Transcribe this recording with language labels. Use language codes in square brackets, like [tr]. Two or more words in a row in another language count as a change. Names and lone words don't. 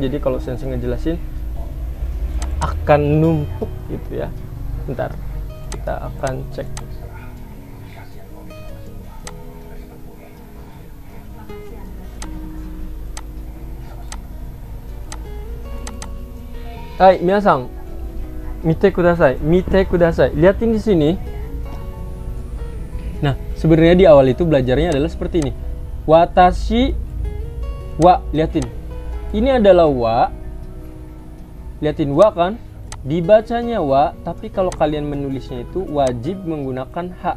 [id] Jadi kalau sensei ngejelasin akan numpuk gitu ya. Bentar, kita akan cek. Hai, [ja] みなさん、見てください、見てください. [id] Lihatin di sini. Nah, sebenarnya di awal itu belajarnya adalah seperti ini. [ja] 私は, lihatin. [id] Ini adalah wa. Lihatin wa kan? Dibacanya wa, tapi kalau kalian menulisnya itu wajib menggunakan ha.